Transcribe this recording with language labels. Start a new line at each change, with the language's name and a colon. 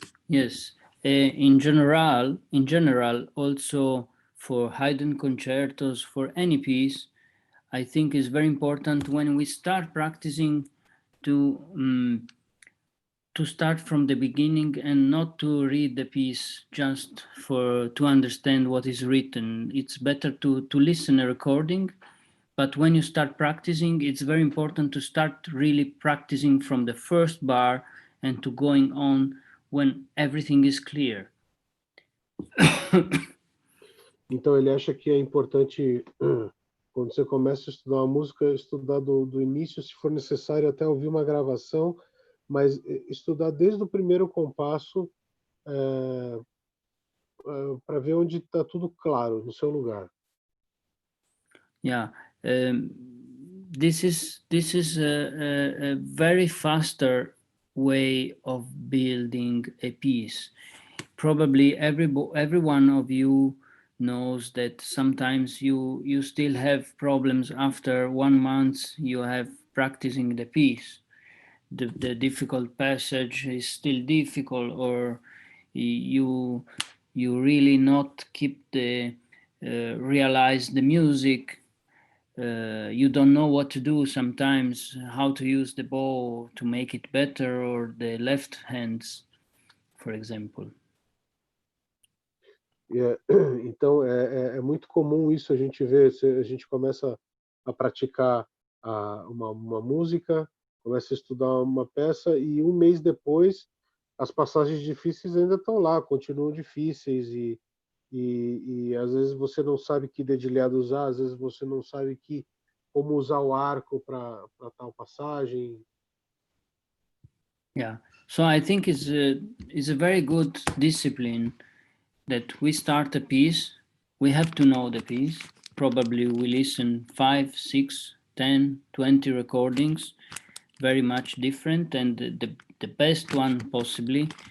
English: Yes, in general, also for Haydn concertos, for any piece, I think it's very important when we start practicing to start from the beginning and not to read the piece just to understand what is written. It's better to listen a recording, but when you start practicing, it's very important to start really practicing from the first bar and to going on when everything is clear.
Portuguese: Então ele acha que é importante, quando você começa a estudar uma música, estudar do início, se for necessário até ouvir uma gravação, mas estudar desde o primeiro compasso para ver onde está tudo claro, no seu lugar.
English: Yeah, um, this is a very faster way of building a piece. Probably every one of you knows that sometimes you still have problems after 1 month you have practicing the piece. The difficult passage is still difficult, or you you really not keep the realize the music. You don't know what to do sometimes, how to use the bow to make it better, or the left hands, for example.
Portuguese: Então, é muito comum isso, a gente vê, a gente começa a praticar uma música, começa a estudar uma peça e um mês depois as passagens difíceis ainda estão lá, continuam difíceis e às vezes você não sabe que dedilhado usar, às vezes você não sabe como usar o arco para tal passagem.
English: Yeah, so I think it's a very good discipline that we start a piece, we have to know the piece. Probably we listen 5, 6, 10, 20 recordings, very much different, and the best one possibly.